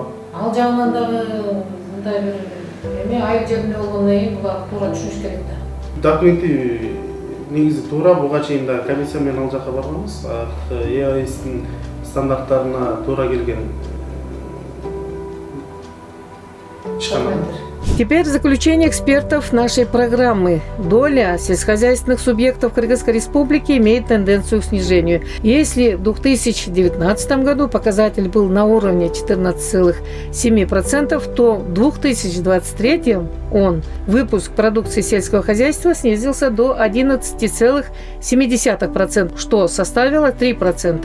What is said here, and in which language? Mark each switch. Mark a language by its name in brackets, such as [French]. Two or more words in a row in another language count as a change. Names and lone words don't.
[Kyrgyz] Ал жагынан дагы мындай бир эми айыл жеринде болгондон кийин булар туура түшүнүш керек да. Документи негизи туура, буга чейин да комиссия менен ал жака барганбыз. ЕАЭСтин стандарттарына туура келген чыгым. [Russian] Теперь заключение экспертов нашей программы. Доля сельскохозяйственных субъектов Кыргызской Республики имеет тенденцию к снижению. Если в 2019 году показатель был на уровне 14,7%, то в 2023 выпуск продукции сельского хозяйства снизился до 11,7%, что составило 3%.